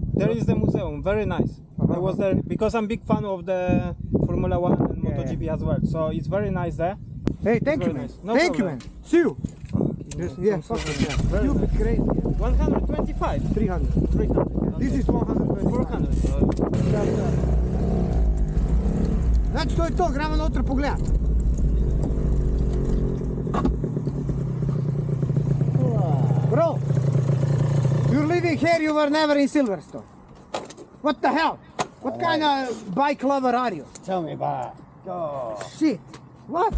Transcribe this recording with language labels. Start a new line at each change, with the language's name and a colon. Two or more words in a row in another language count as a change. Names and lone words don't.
English: There is the museum, very nice. I was there because I'm big fan of the Formula 1 and Yeah. MotoGP as well. So it's very nice there. Hey, thank you, very man. nice. No Thank you, problem. man. See you. Yeah, fuck it, yeah. Very Stupid crazy. 125, 300. 300. This is 120. 400.
Slovenian: Znači, to je to, gremo noter pogledat.
English: Bro, you're living here, you were never in Silverstone. What the hell? What kind of bike lover are you? Tell me about it. Shit. What?